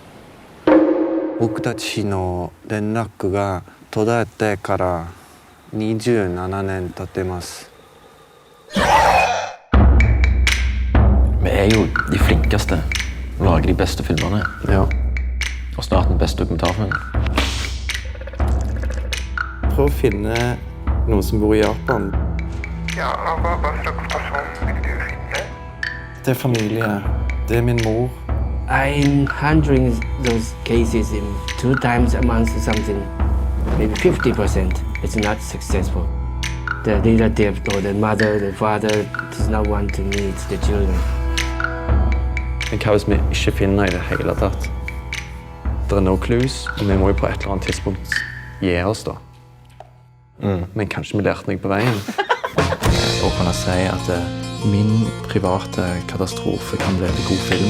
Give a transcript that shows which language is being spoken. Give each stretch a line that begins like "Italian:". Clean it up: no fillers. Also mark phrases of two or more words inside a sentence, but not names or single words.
Japanese: 僕たちの連絡が途絶えてから27年経ってます。
Norwegian: Vi er jo de flinkeste og lager de beste filmerne. Ja. Og snart den beste dokumentarfilmen. Prøv å finne noen som bor i Japan. Ja, hva slags person vil du finne? Det er familie. Det er min mor.
English: I'm handling those cases in 2 times a month or something. Maybe 50%. It's not successful. The relative or the mother, the father does not want to meet the children.
Norwegian: Men hva hvis vi ikke finner i det hele tatt? Det er
English: no clues,
Norwegian: og vi må jo på et eller annet tidspunkt gi oss da. Men kanskje vi lærte noe på veien. Og kunne si at min private katastrofe kan bli en god film.